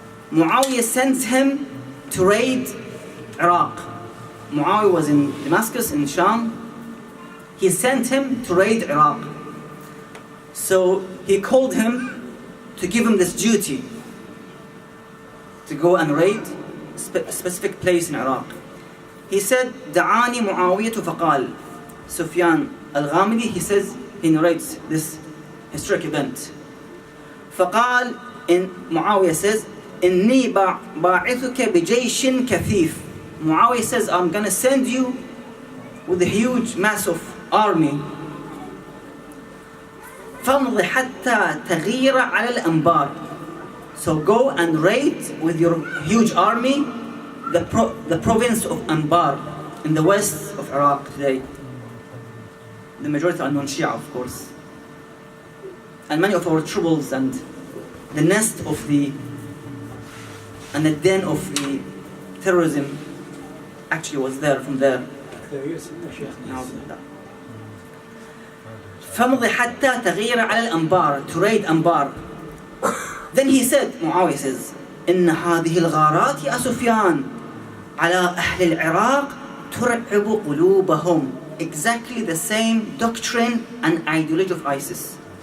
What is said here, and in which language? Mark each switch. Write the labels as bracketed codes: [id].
[en] Muawiyah sent him to raid Iraq. Muawiyah was in Damascus, in Sham. He sent him to raid Iraq. So he called him to give him this duty to go and raid a specific place in Iraq. He said, [ar] دعاني معاوية فقال. [en] Sufyan al-Ghamidi, he says, he narrates this historic event. [ar] فقال, Muawiyah says, إني باعثك بجيش كثيف. [en] Muawiyah says, I'm going to send you with a huge mass of army. [ar] فامض حتى تغير على الأنبار. [en] So go and raid with your huge army the province of Anbar in the west of Iraq today. The majority are non-Shia, of course. And many of our troubles and the nest of the and the den of the terrorism actually was there from there. [ar] فمضي حتى تغير على الأنبار, [en] to raid Anbar. Then he said, Muawiyah says, [ar] إن هذه الغارات يا سفيان على أهل العراق ترعب قلوبهم. [en] Exactly the same doctrine and ideology of ISIS.